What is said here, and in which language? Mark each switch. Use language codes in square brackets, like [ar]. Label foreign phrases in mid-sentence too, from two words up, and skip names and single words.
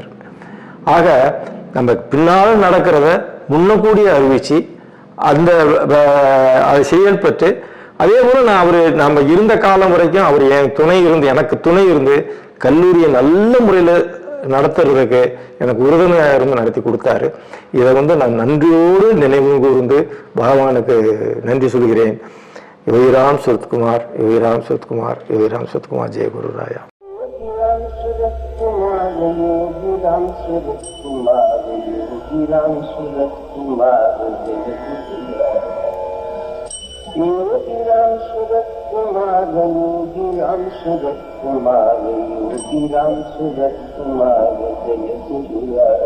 [ta] ஆக நம்ம பின்னால் நடக்கிறத முன்னக்கூடிய அறிவிச்சு அதை செயல்பட்டு, அதே போல நம்ம இருந்த காலம் வரைக்கும் அவர் எனக்கு துணை இருந்து கல்லூரியை நல்ல முறையில் நடத்துறதுக்கு எனக்கு உறுதுணையாக இருந்து நடத்தி கொடுத்தாரு. இதை நான் நன்றியோடு நினைவு கூர்ந்து பகவானுக்கு நன்றி சொல்கிறேன். யோகிராம் சுரத்குமார், யோகிராம் சுரத்குமார், யோகிராம் சுரத்குமார். ஜெய குரு ராயா. யோகிராம் சுரத்குமார், யோகிராம் சுரத்குமார், யோகிராம் சுரத்குமார், ஜெய குருராயா।